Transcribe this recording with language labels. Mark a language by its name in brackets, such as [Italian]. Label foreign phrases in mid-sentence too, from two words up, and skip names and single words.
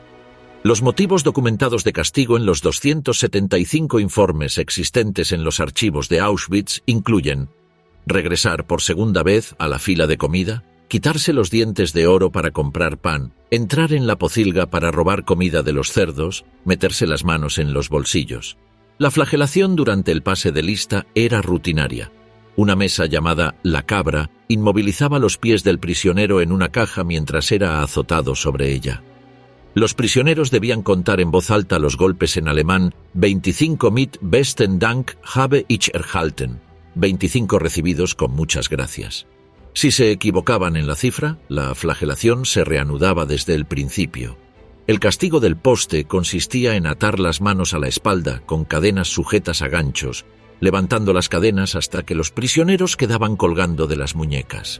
[Spanish] Los motivos documentados de castigo en los 275 informes existentes en los archivos de Auschwitz incluyen regresar por segunda vez a la fila de comida, quitarse los dientes de oro para comprar pan, entrar en la pocilga para robar comida de los cerdos, meterse las manos en los bolsillos. La flagelación durante el pase de lista era rutinaria. Una mesa llamada la cabra inmovilizaba los pies del prisionero en una caja mientras era azotado sobre ella. Los prisioneros debían contar en voz alta los golpes en alemán 25 [German] mit besten Dank habe ich erhalten, [Spanish] 25 recibidos con muchas gracias. Si se equivocaban en la cifra, la flagelación se reanudaba desde el principio. El castigo del poste consistía en atar las manos a la espalda con cadenas sujetas a ganchos, levantando las cadenas hasta que los prisioneros quedaban colgando de las muñecas.